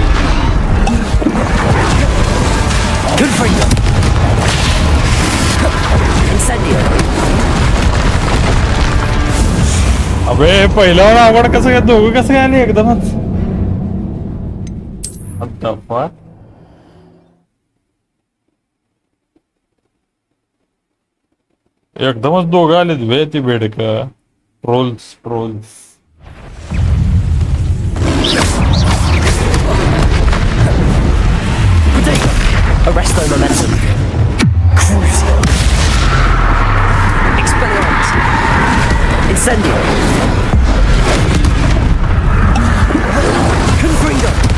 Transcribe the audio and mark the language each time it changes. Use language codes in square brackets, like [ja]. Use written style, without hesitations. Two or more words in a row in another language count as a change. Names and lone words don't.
[la] Confringo. [mr] अबे पहिल्यावर आवड कसं काय दोघं कसं काय आले एकदमच अद्दाफा एकदमच दोघं आलेत बे ती बेडक ट्रोल्स [la] Arresto momentum. Crucio. Expelliarmus. Incendio. Confringo.